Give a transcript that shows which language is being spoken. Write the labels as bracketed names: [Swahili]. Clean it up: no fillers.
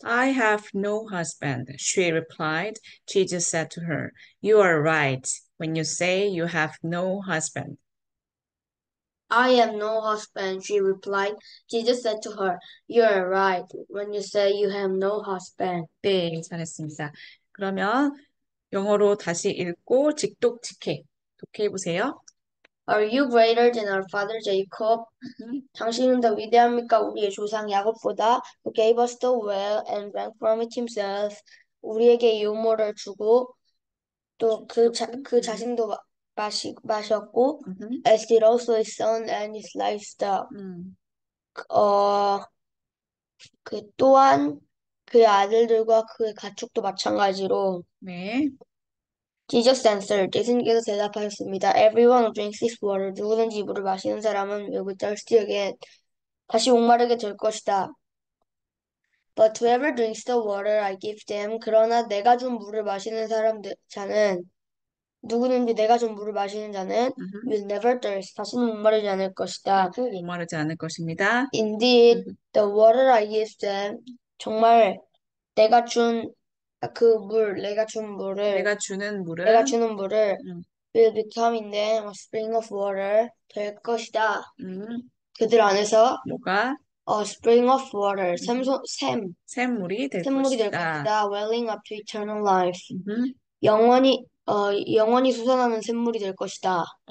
[English] I have no husband, she replied. Jesus said to her, You are right when you say you have no husband. I have no husband, she replied. Jesus said to her, You are right when you say you have no husband. [Korean] 네, 잘했습니다. 그러면 영어로 다시 읽고 직독, 독해해 보세요. [English] Are you greater than our father Jacob? [Korean] 당신은 더 위대합니까? 우리의 조상 야곱보다 [English] who gave us the well and drank from it himself. [Korean] 우리에게 유모를 주고 또 그 자신도 마셨고 [English] as did also his son and his livestock. [Korean] 어, 또한 그의 아들들과 그의 가축도 마찬가지로. 네. [English] Jesus answered. [Korean] 예수님께서 대답하셨습니다. [English] Everyone who drinks this water, [Korean] 누구든지 이 물을 마시는 사람은 [English] will be thirsty again. [Korean] 다시 목마르게 될 것이다. [English] But whoever drinks the water I give them, [Korean] 그러나 내가 준 물을 마시는 자는 누구든지 내가 준 물을 마시는 자는 [English] will never thirst. [Korean] 다시는 목마르지 않을 것이다. 목마르지 않을 것입니다. [English] Indeed, the water I give them, [Korean] 정말 내가 준 내가 주는 물을 내가 주는 물은 [English] will become in them a spring of water [Korean] 될 것이다. 음, 그들 안에서 뭐가 [English] a spring of water [Korean] 샘물이 될 샘물이 될 것이다. 것이다. [English] welling up to eternal life. 음, [Korean] 영원히 솟아나는 샘물이 될 것이다.